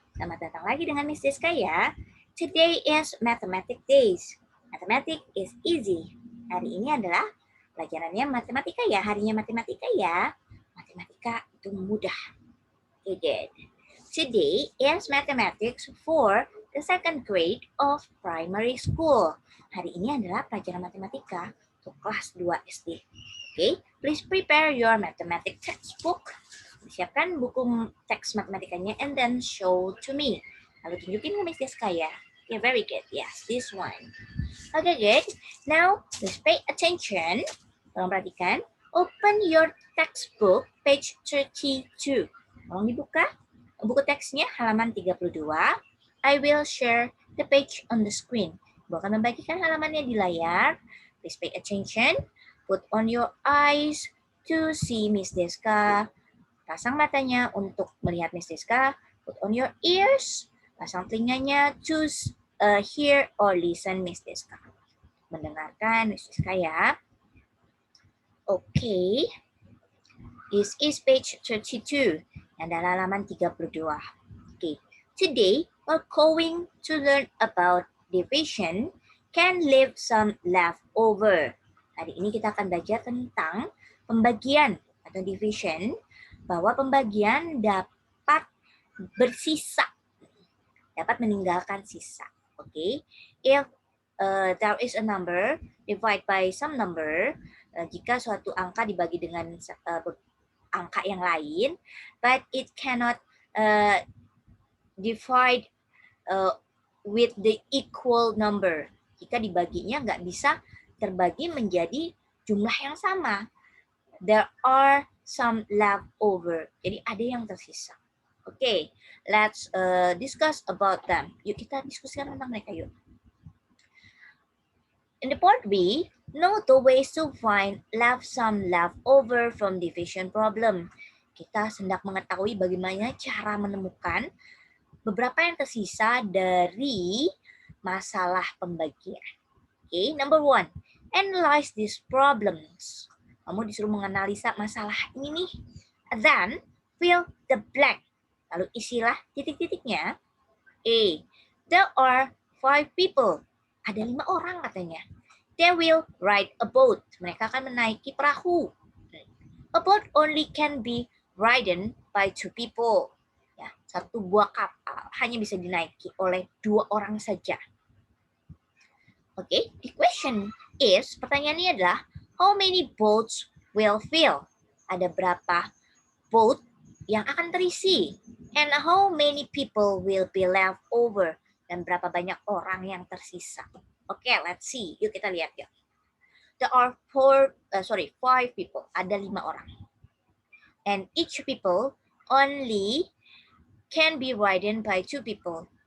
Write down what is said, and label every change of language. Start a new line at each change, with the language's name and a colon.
Indonesian: Selamat datang lagi dengan Miss Deska ya.
English: Today is Mathematics Days. Mathematics is easy.
Indonesian: Hari ini adalah pelajarannya matematika ya, harinya matematika ya. Matematika itu mudah.
English: Okay, good. Today is Mathematics for the second grade of primary school.
Indonesian: Hari ini adalah pelajaran matematika untuk kelas 2 SD.
English: Okay, please prepare your mathematics textbook.
Indonesian: Siapkan buku teks matematikanya
English: and then show to me.
Indonesian: Lalu tunjukin ke Miss Deska ya.
English: Yeah, very good. Yes, this one. Okay, good. Now, please pay attention.
Indonesian: Tolong perhatikan.
English: Open your textbook, page 32.
Indonesian: Tolong dibuka. Buku teksnya halaman 32.
English: I will share the page on the screen.
Indonesian: Ibu akan membagikan halamannya di layar.
English: Please pay attention. Put on your eyes to see Miss Deska.
Indonesian: Pasang matanya untuk melihat Miss Deska.
English: Put on your ears.
Indonesian: Pasang telinganya
English: to hear or listen Miss Deska.
Indonesian: Mendengarkan Miss Deska ya. Okay.
English: This is page 32.
Indonesian: Yang adalah halaman 32.
English: Okay. Today, we're going to learn about division can leave some leftover.
Indonesian: Hari ini kita akan belajar tentang pembagian atau division, bahwa pembagian dapat bersisa, dapat meninggalkan sisa.
English: Okay, if there is a number divide by some number,
Indonesian: jika suatu angka dibagi dengan angka yang lain,
English: but it cannot divide with the equal number.
Indonesian: Jika dibaginya nggak bisa terbagi menjadi jumlah yang sama.
English: There are some leftover.
Indonesian: Jadi ada yang tersisa.
English: Okay, let's discuss about them.
Indonesian: Yuk kita diskusikan tentang mereka yuk.
English: In the part B, know the ways to find some leftover from division problem.
Indonesian: Kita hendak mengetahui bagaimana cara menemukan beberapa yang tersisa dari masalah pembagian.
English: Okay, number 1, analyze these problems.
Indonesian: Kamu disuruh menganalisa masalah ini nih.
English: Then, fill the blank.
Indonesian: Lalu isilah titik-titiknya.
English: A, there are 5 people.
Indonesian: Ada 5 orang katanya.
English: They will ride a boat.
Indonesian: Mereka akan menaiki perahu.
English: A boat only can be ridden by 2 people.
Indonesian: Ya, satu buah kapal hanya bisa dinaiki oleh 2 orang saja.
English: Okay, the question is,
Indonesian: pertanyaannya adalah,
English: how many boats will fill?
Indonesian: Ada berapa boat yang akan terisi?
English: And how many people will be left over?
Indonesian: Dan berapa banyak orang yang tersisa?
English: Okay, let's see.
Indonesian: Yuk kita lihat ya.
English: There are 5 people.
Indonesian: Ada 5 orang.
English: And each people only can be ridden by 2 people.